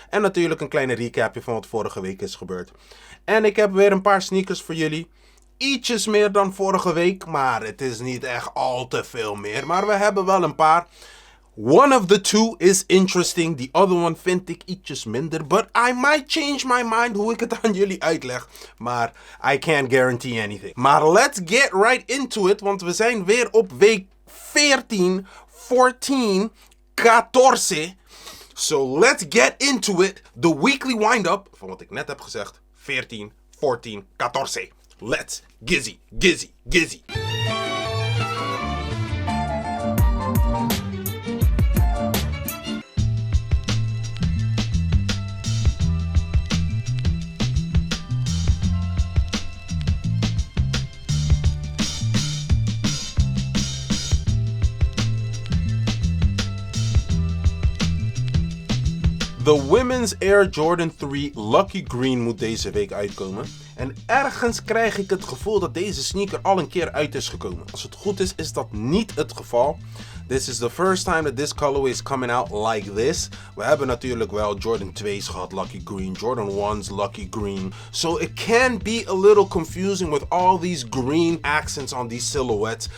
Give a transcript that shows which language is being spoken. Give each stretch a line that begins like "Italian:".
Dutch: En natuurlijk een kleine recapje van wat vorige week is gebeurd. En ik heb weer een paar sneakers voor jullie. Ietsjes meer dan vorige week, maar het is niet echt al te veel meer. Maar we hebben wel een paar.
English: One of the two is interesting, the other one
Dutch: vind ik ietsjes minder.
English: But I might change my mind
Dutch: hoe ik het aan jullie uitleg.
English: Maar I can't guarantee anything.
Dutch: Maar
English: let's get right into it,
Dutch: want we zijn weer op week 14, 14, 14.
English: So let's get into it. The weekly wind-up,
Dutch: van wat ik net heb gezegd,
English: 14, 14, 14. Let's gizzy, gizzy, gizzy.
Dutch: De Women's Air Jordan 3 Lucky Green moet deze week uitkomen. En ergens krijg ik het gevoel dat deze sneaker al een keer uit is gekomen. Als het goed is, is dat niet het geval.
English: This is the first time that this colorway is coming out like this.
Dutch: We hebben natuurlijk wel Jordan 2's gehad, Lucky Green. Jordan 1's, Lucky Green.
English: So it can be a little confusing with all these green accents on these silhouettes.